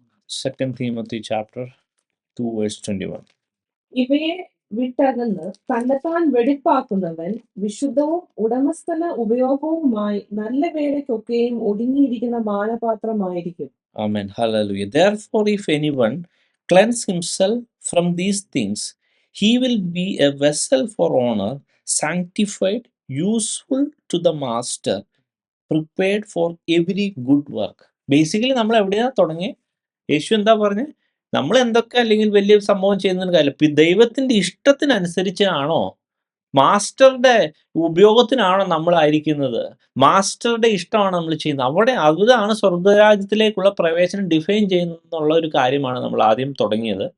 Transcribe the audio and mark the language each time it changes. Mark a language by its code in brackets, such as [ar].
[ml] 2 തീമോത്തി chapter 2 verse 21. ഇവയെ വിട്ടകന്ന് തന്നെത്താൻ വെടിപ്പാക്കുന്നവൻ വിശുദ്ധവും ഉടമസ്ഥന ഉപയോഗവുമായി നല്ല വേലയ്ക്കൊക്കെയും ഒതുങ്ങിയിരിക്കുന്ന മാനപാത്രമായിരിക്കും. [en] Amen. Hallelujah. Therefore, if anyone cleanse himself from these things, he will be a vessel for honor, sanctified, useful to the master, prepared for every good work. [ml] Basically നമ്മൾ എവിടെയാ തുടങ്ങി? യേശു എന്താ പറഞ്ഞത്? നമ്മൾ എന്തൊക്കെ അല്ലെങ്കിൽ വലിയ സംഭവം ചെയ്യുന്നതിന് കാര്യമില്ല. ദൈവത്തിന്റെ ഇഷ്ടത്തിനനുസരിച്ചാണോ, മാസ്റ്ററുടെ ഉപയോഗത്തിനാണോ നമ്മളായിരിക്കുന്നത്? മാസ്റ്ററുടെ ഇഷ്ടമാണ് നമ്മൾ ചെയ്യുന്നത്. അതാണ് സ്വർഗ്ഗരാജ്യത്തിലേക്കുള്ള പ്രവേശനം ഡിഫൈൻ ചെയ്യുന്നുള്ള ഒരു കാര്യമാണ് നമ്മൾ ആദ്യം തുടങ്ങിയത്.